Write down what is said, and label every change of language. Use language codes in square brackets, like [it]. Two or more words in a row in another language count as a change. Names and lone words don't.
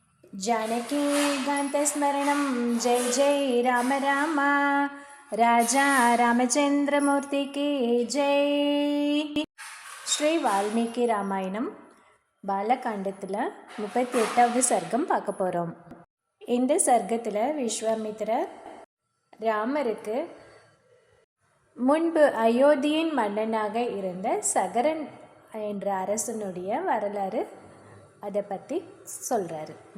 [sa] जानकी कान्तस्मरणं जय जय राम राम [hi] राजा रामचंद्रमूर्ति की जय. [ta] ஸ்ரீ வால்மீகி ராமாயணம் பாலகாண்டத்தில் 38வது சர்க்கம் பார்க்க போகிறோம். இந்த சர்க்கத்தில் விஸ்வாமித்திரர் ராமருக்கு முன்பு அயோத்தியின் மன்னனாக இருந்த சகரன் என்ற அரசனுடைய வரலாறு அதை பற்றி சொல்கிறாரு.